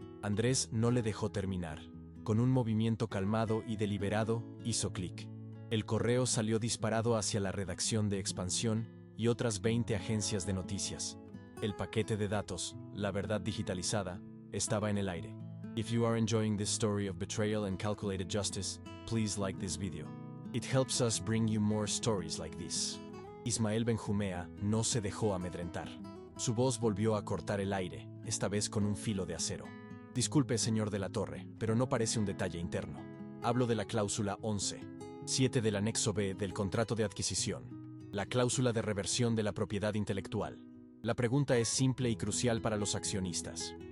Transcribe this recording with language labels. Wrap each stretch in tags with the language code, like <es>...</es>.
<es>Andrés no le dejó terminar. Con un movimiento calmado y deliberado, hizo clic. El correo salió disparado hacia la redacción de Expansión y otras 20 agencias de noticias. El paquete de datos, la verdad digitalizada, estaba en el aire.</es> <en>If you are enjoying this story of betrayal and calculated justice, please like this video. It helps us bring you more stories like this.</en> <es>Ismael Benjumea no se dejó amedrentar. Su voz volvió a cortar el aire, esta vez con un filo de acero. Disculpe, señor de la Torre, pero no parece un detalle interno. Hablo de la cláusula 11.7 del anexo B del contrato de adquisición. La cláusula de reversión de la propiedad intelectual. La pregunta es simple y crucial para los accionistas.</es>